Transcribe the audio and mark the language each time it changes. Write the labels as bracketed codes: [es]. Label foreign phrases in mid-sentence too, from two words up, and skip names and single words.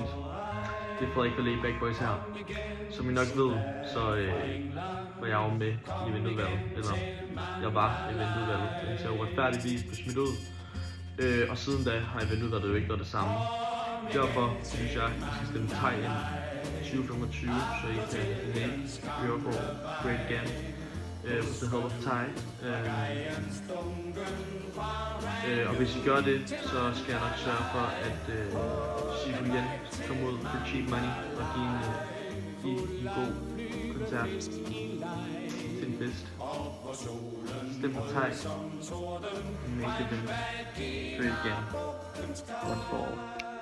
[da] Det er Frederik fra Layback Boys her. Som I nok ved, så var jeg jo med i eventudvalget. Eller jeg var i eventudvalget, indtil jeg uretfærdigvis blev smidt ud. Og siden da har eventudvalget jo ikke været det samme. Derfor synes jeg, at I skal stemme Tegn ind 2025, så I kan [en] make Øregård great again. With the help of Tegn. [da] Og hvis I gør det, så skal jeg nok sørge for, at Sifu igen kommer ud for [en] cheap money [da] og give en god koncert til en fest. Stem på Tegn. [en] Make it great again. Once for all.